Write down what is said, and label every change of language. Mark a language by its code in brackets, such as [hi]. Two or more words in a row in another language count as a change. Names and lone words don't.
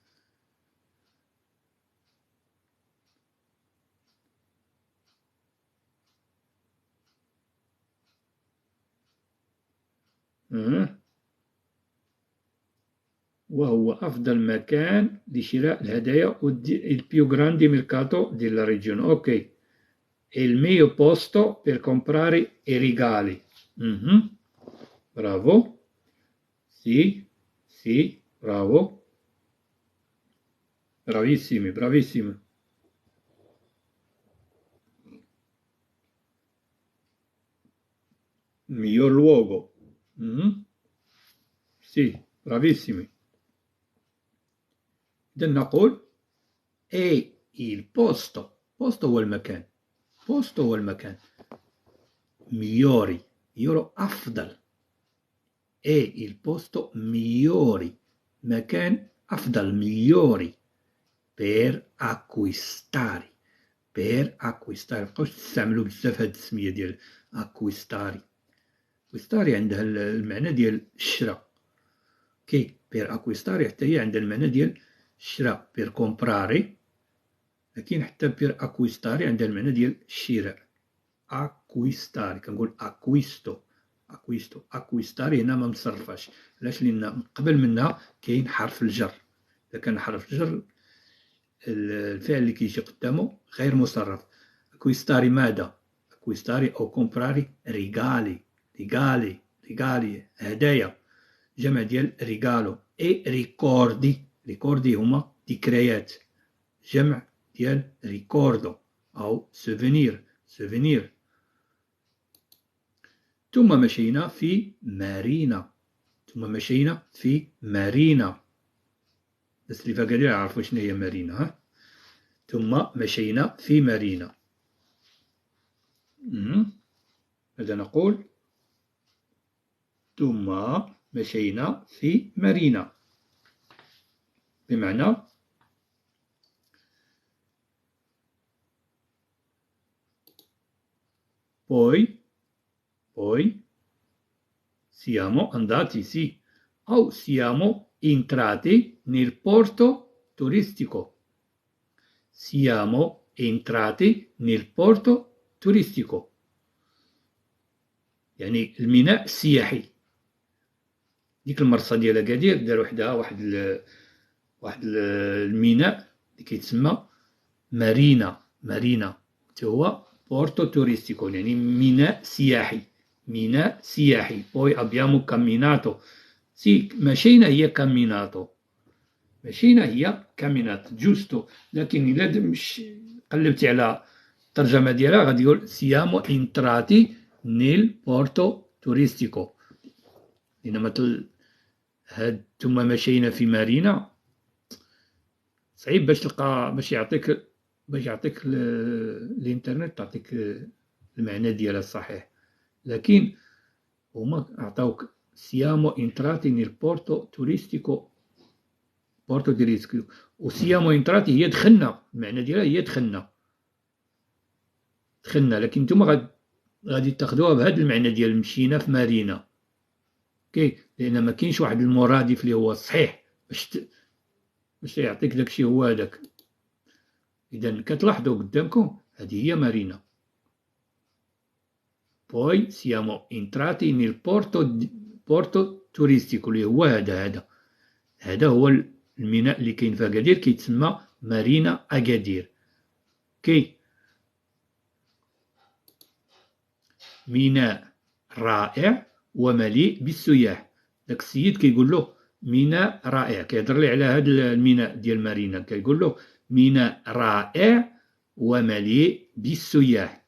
[ar] وهو أفضل مكان لشراء الهدايا [it] il più grande mercato della regione. Ok, è il mio posto per comprare i regali. Bravo. Sì, sì, bravo. Bravissimi, bravissimi. Il miglior luogo. Sì, bravissimi. [ar] إذا نقول [it] è il posto. [ar] posto هو المكان. posto هو المكان. [it] migliori. migliore أفضل. è il posto migliori. [ar] مكان أفضل [it] migliori per acquistare. per acquistare. [ar] مبقاوش تستعملوا بزاف هاد التسمية ديال acquistare. acquistare عندها المعنى ديال الشراء. [it] per acquistare [ar] حتى هي عندها المعنى ديال الشراء. [it] per comprare، [ar] لكن حتى [it] per acquistare [ar] عندها المعنى ديال الشراء. acquistare كنقول acquistare هنا ما مصرفاش. علاش؟ لأن قبل منها كاين حرف الجر. إذا كان حرف الجر الفعل اللي كيجي قدامه غير مصرف. acquistare ماذا؟ acquistare أو [it] comprare regali [ar] هدايا، جمع ديال ريغالو. [it] i ricordi [ar] هما ذكريات، جمع ديال ريكوردو أو سوفينير. ثم مشينا في مارينا. بس اللي فقدوا يعرفوا شنو هي مارينا. ثم مشينا في مارينا. ماذا نقول؟ ثم مشينا في مارينا، بمعنى [it] poi siamo andati, sì, o siamo entrati nel porto turistico. siamo entrati nel porto turistico، [ar] يعني الميناء السياحي. ديك المرصة ديال أكادير داروا وحدها واحد الميناء اللي كيتسمى مارينا حتى هو [it] porto turistico, [ar] يعني ميناء سياحي. [it] poi abbiamo camminato. [ar] سي مشينا هي [it] camminato giusto. [ar] لكن إلا مش قلبتي على الترجمة ديالها غادي يقول [it] siamo entrati nel porto turistico. [ar] إنما هاد ثم مشينا في مارينا صعيب باش تلقى، باش يعطيك الانترنت تعطيك المعنى ديالها الصحيح. لكن هما عطاوك [it] siamo entrati nel porto turistico. [ar] و [it] siamo entrati [ar] هي دخلنا، المعنى ديالها هي دخلنا. لكن نتوما غادي تاخذوها بهذا المعنى ديال مشينا في مارينا. لأن ما كاينش واحد المرادف اللي هو صحيح باش يعطيك داكشي هو هذاك. إذا كتلاحظوا قدامكم هذه هي مارينا. [it] Poi siamo entrati nel porto turistico [ar] اللي هو هذا هو الميناء اللي كاين في أكادير كيتسمى مارينا أكادير. كي ميناء رائع ومليء بالسياح. داك السيد كيقول له ميناء رائع، كيهضر ليه على هذا الميناء ديال مارينا، كيقول له ميناء رائع ومليء بالسياح.